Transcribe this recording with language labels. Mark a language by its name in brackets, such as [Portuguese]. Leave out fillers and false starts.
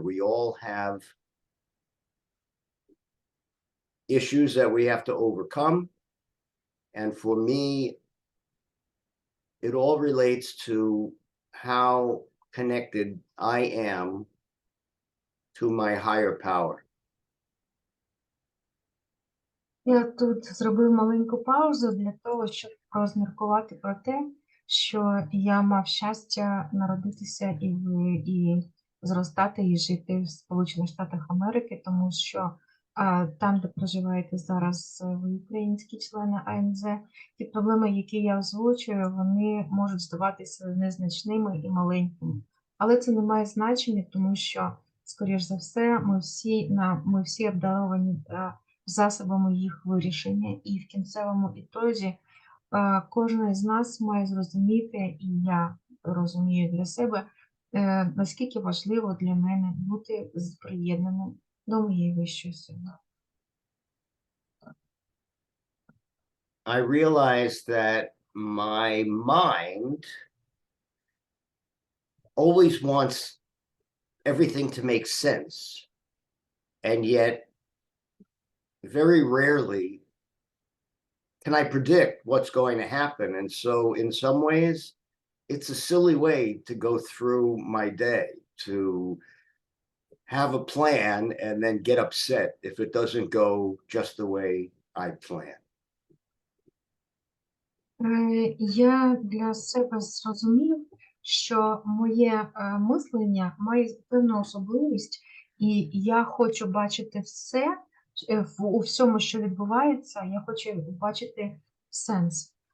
[English] We all have issues that we have to overcome, and for me, it all relates to how connected I am to my higher power. [Ukrainian] Я тут зробив маленьку паузу для того, щоб розміркувати про те, що я мав щастя народитися і зростати і жити в Сполучених Штатах Америки, тому що там, де проживаєте зараз ви українські члени АНЗ, ті проблеми, які я озвучую, вони можуть здаватися незначними і маленькими. Але це не має значення, тому що, скоріш за все, ми всі обдаровані засобами їх вирішення, і в кінцевому ітозі кожен з нас має зрозуміти, і я розумію для себе, наскільки важливо для мене бути приєднаним до моєї вищої сили. [English] I realized that my mind always wants everything to make sense. And yet, very rarely can I predict what's going to happen. And so, in some ways, it's a silly way to go through my day, to have a plan and then get upset if it doesn't go just the way I plan. [Ukrainian] Я для себе зрозумів, що моє мислення має певну особливість, і я хочу бачити все у всьому, що відбувається, я хочу бачити сенс.